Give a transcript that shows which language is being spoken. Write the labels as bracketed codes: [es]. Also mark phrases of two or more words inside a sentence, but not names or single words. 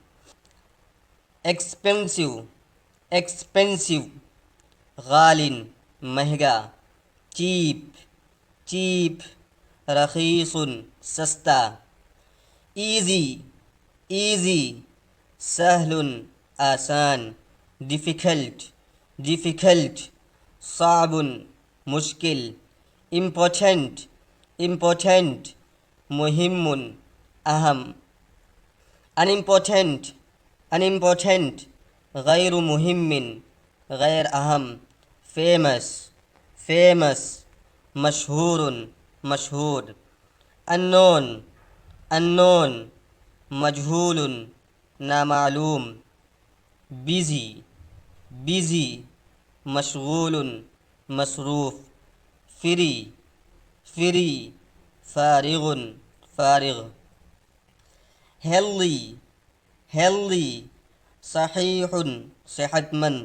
[en] expensive, expensive, غال مہنگا، cheap, cheap, رخیص سستا، easy, easy, سہل آسان، difficult, difficult, صعب مشکل، important, important, [ur] مهم اہم، [en] unimportant، unimportant، [ar] غیر مهم، [ur] غیر اہم، [en] famous, famous, مشہور، مشہور، unknown، unknown، مجہول، نامعلوم، busy، busy، [ar] مشغول، مصروف، [en] free, free [ar] فارغ فارغ. [en] healthy healthy صحیح صحت مند.